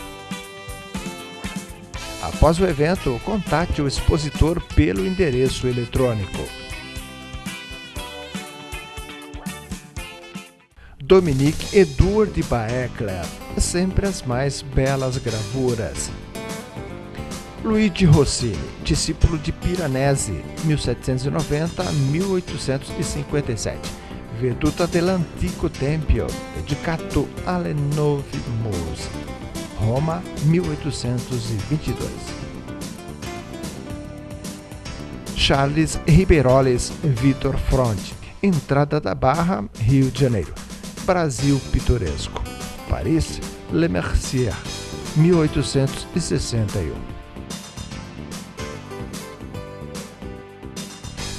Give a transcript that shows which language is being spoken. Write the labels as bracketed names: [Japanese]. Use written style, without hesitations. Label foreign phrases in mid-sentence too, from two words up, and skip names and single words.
[Portuguese] Após o evento, contate o expositor pelo endereço eletrônico. Dominique Edouard de Baecler, sempre as mais belas gravuras. Luigi Rossini, discípulo de Piranesi, 1790 a 1857. Veduta dell'Antico Tempio, dedicato alle Nove Muse, Roma, 1822. Charles Ribeiroles Vitor Fronte, entrada da Barra, Rio de Janeiro, Brasil pitoresco, Paris, Le Mercier, 1861.